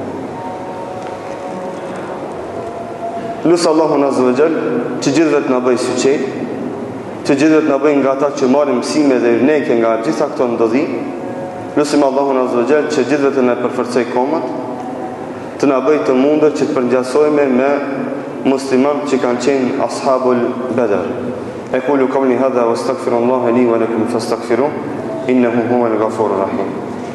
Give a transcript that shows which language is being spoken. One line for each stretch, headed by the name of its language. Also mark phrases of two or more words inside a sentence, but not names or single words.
Albanian: Lusë Allahun
Arabic: عز وجل
Albanian: që gjithëve të na bëj syqet, që gjithëve të na bëj nga ata që marrin mësime dhe vnekje nga gjitha këto ndodhi. Lusim Allahun
Arabic: عز وجل
Albanian: që gjithëve të na përforcoj komat, të na bëj të mundër që të përngjasojme me musliman që kanë qenë ashabul Badr.
Arabic: أقول قولي هذا وأستغفر الله لي ولكم فاستغفروه إنه هو الغفور الرحيم.